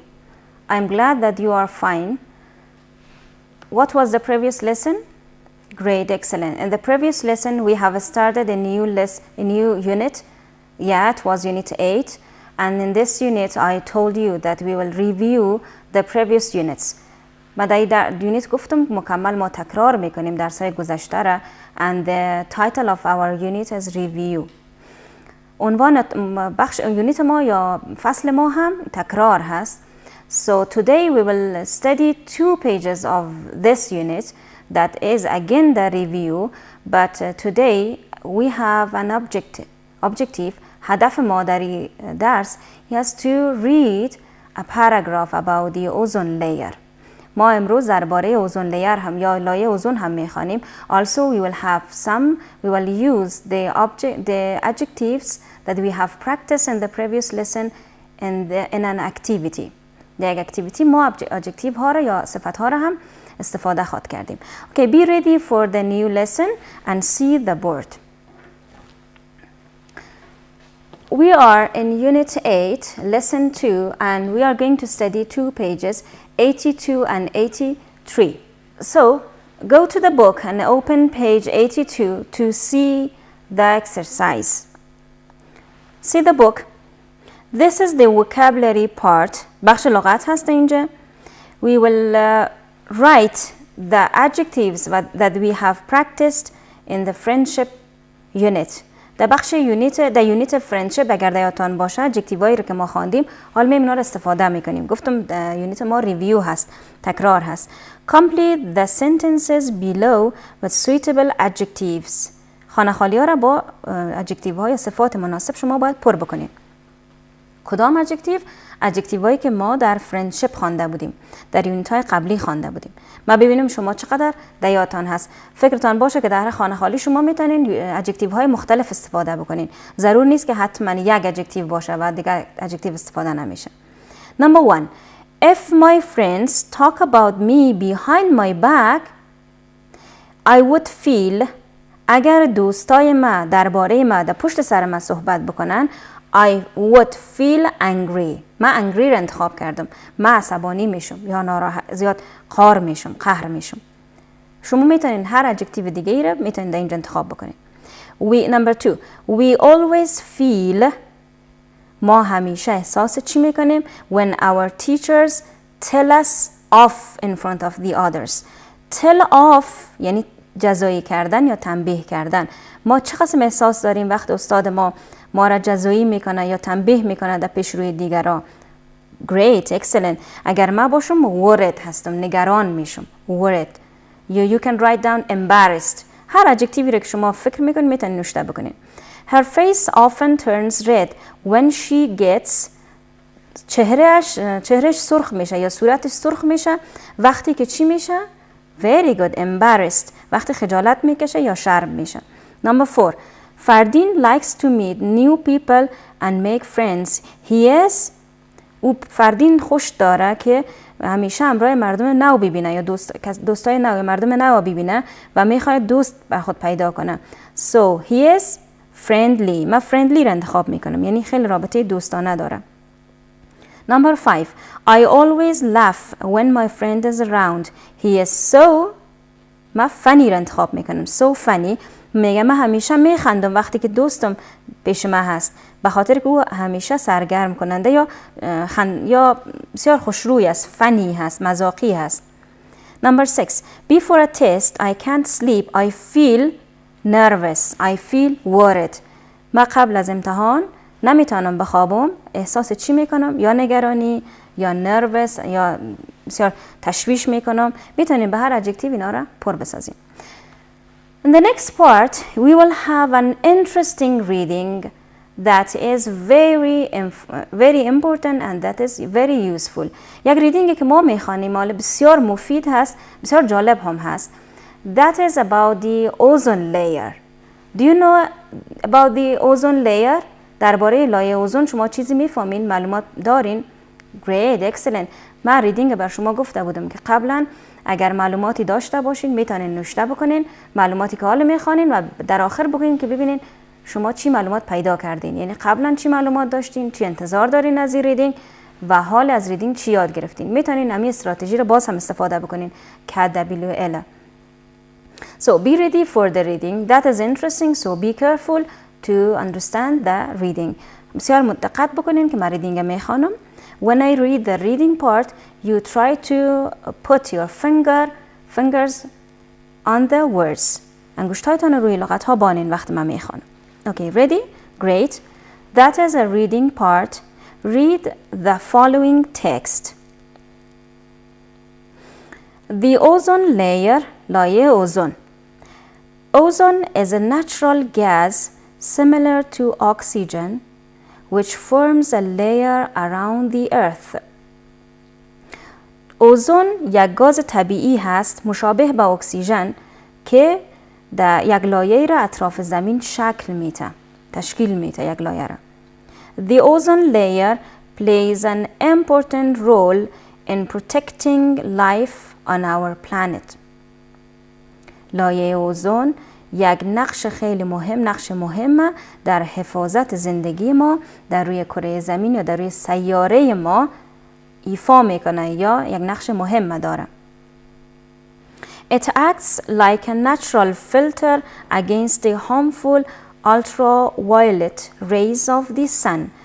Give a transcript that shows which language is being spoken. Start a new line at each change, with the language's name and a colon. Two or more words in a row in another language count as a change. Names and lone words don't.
English: I'm glad that you are fine. What was the previous lesson? Great, excellent. In the previous lesson we have started a new unit. Yeah, it was unit 8, and in this unit I told you that we will review the previous units.
Persian: ما در یونیت گفتم مکمل ما تکرار میکنیم درس‌های گذشته را
English: and the title of our unit is review.
Persian: عنوان بخش یونیت ما یا فصل ما هم تکرار هست.
English: So today we will study 2 pages of this unit that is again the review, but today we have an objective.
Persian: هدف ما در درس
English: is to read a paragraph about the ozone layer.
Persian: ما امروز درباره
English: ozone layer
Persian: هم یا لایه اوزون هم میخوانیم.
English: Also we will use the adjectives that we have practiced in the previous lesson in an activity.
Persian: در یک activity ما adjective ها را یا صفت ها را هم استفاده خواهد کردیم.
English: Okay, be ready for the new lesson and see the board. We are in unit 8, lesson 2, and we are going to study 2 pages, 82 and 83. So, go to the book and open page 82 to see the exercise. See the book. This is the vocabulary part.
Persian: بخش لغات هست اینجا.
English: We will write the adjectives that we have practiced in the friendship unit.
Persian: در بخش
English: unit friendship
Persian: اگر دیاتان باشه ادجکتیوهایی رو که ما خواندیم حالا می‌ایم اونا رو استفاده میکنیم. گفتم یونیت ما ریویو هست، تکرار هست.
English: Complete the sentences below with suitable adjectives.
Persian: خانه خالی ها را با ادجکتیوهای صفات مناسب شما باید پر بکنید. کدام ادجکتیو هایی که ما در فرندشپ خوانده بودیم، در یونیت های قبلی خوانده بودیم. ما ببینیم شما چقدر دیاتان هست. فکرتان باشه که در هر خانه خالی شما میتونین ادجکتیو های مختلف استفاده بکنین. ضرور نیست که حتما یک ادجکتیو باشه و دیگه ادجکتیو استفاده نمیشه.
English: Number 1. If my friends talk about me behind my back, I would feel.
Persian: اگر دوستای ما درباره ما در پشت سر ما صحبت بکنن,
English: I would feel angry.
Persian: من angry را انتخاب کردم. من عصبانی میشم یا زیاد قهر میشم. شما میتونین هر ادجکتیو دیگه ای را میتونین در اینجا انتخاب بکنین.
English: Number 2. We always feel.
Persian: ما همیشه احساس چی میکنیم؟
English: When our teachers tell us off in front of the others. Tell off
Persian: یعنی جزایی کردن یا تنبیه کردن. ما چه قسم احساس داریم وقت استاد ما را جزایی میکنه یا تنبیه میکنه در پیش روی دیگران؟
English: Great, excellent.
Persian: اگر ما باشم worried هستم، نگران میشم.
English: Worried. You can write down embarrassed.
Persian: هر ادجکتیوی را که شما فکر میکنید میتونید نوشته بکنید.
English: Her face often turns red when she gets.
Persian: چهرش سرخ میشه یا صورتش سرخ میشه وقتی که چی میشه؟
English: Very good, embarrassed.
Persian: وقتی خجالت میکشه یا شرم میشه.
English: Number 4. فردین likes to meet new people and make friends.
Persian: فردین خوش داره که همیشه همراه مردم نو ببینه یا دوستای نو یا مردم نو ببینه و میخواد دوست به خود پیدا کنه.
English: So he is friendly.
Persian: من friendly را انتخاب میکنم یعنی خیلی رابطه دوستانه داره.
English: Number 5. I always laugh when my friend is around. He is so.
Persian: من funny را انتخاب میکنم.
English: So funny.
Persian: میگم من همیشه میخندم وقتی که دوستم پیش من هست به خاطر که او همیشه سرگرم کننده یا بسیار خوشروی است، فنی هست، مذاقی هست.
English: Number 6. Before a test I can't sleep. I feel nervous. I feel worried.
Persian: من قبل از امتحان نمیتونم بخوابم. احساس چی میکنم؟ یا نگرانی یا nervous یا بسیار تشویش میکنم. میتونیم به هر ادجکتیو اینا را پر بسازیم.
English: In the next part, we will have an interesting reading that is very important and that is very useful.
Persian: یک ریدینگی که ما میخوانیم حالا بسیار مفید هست، بسیار جالب هم هست.
English: That is about the ozone layer. Do you know about the ozone layer?
Persian: درباره لایه اوزون شما چیزی میفهمین؟ معلومات دارین؟
English: Great, excellent.
Persian: من ریدینگ بر شما گفته بودم که قبلا اگر معلوماتی داشته باشین میتونین نوشته بکنین معلوماتی که حالا میخوانین و در آخر بگین که ببینین شما چی معلومات پیدا کردین، یعنی قبلا چی معلومات داشتین، چی انتظار دارین از ریدینگ و حال از ریدینگ چی یاد گرفتین. میتونین همین استراتژی رو باز هم استفاده بکنین KWL.
English: So be ready for the reading. That is interesting. So be careful to understand the reading.
Persian: بسیار دقت بکنین که من ریدینگ میخوانم.
English: When I read the reading part, you try to put your fingers on the words.
Persian: انگشتایتان روی لغت ها بانین وقتی من میخوانم.
English: Okay, ready? Great. That is a reading part. Read the following text. The ozone layer,
Persian: لایه اوزون.
English: Ozone is a natural gas similar to oxygen which forms a layer around the earth.
Persian: اوزون یک گاز طبیعی هست مشابه به اکسیژن که در یک لایه را اطراف زمین تشکیل میده یک لایه را.
English: The ozone layer plays an important role in protecting life on our planet.
Persian: لایه اوزون یک نقش مهم در حفاظت زندگی ما در روی کره زمین یا در روی سیاره ما ایفا میکنه یا یک نقش مهم داره.
English: It acts like a natural filter against the harmful ultraviolet rays of the sun.